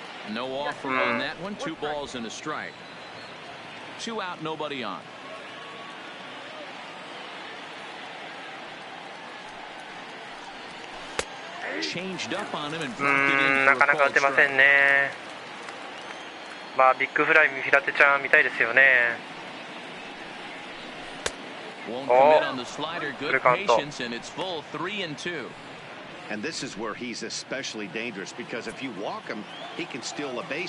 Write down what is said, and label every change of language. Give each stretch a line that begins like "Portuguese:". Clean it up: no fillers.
English: No offer on that one. 2 balls and a strike. 2 out, nobody on. Changed up on him and dropped it in.
Japanese: なかなか打てませんね。まあビッグフライ平手ちゃん見たいですよね。
English: Won't commit on the slider. Good patience, and it's full 3-2. And this is where he's especially dangerous because if you walk him, he can steal a base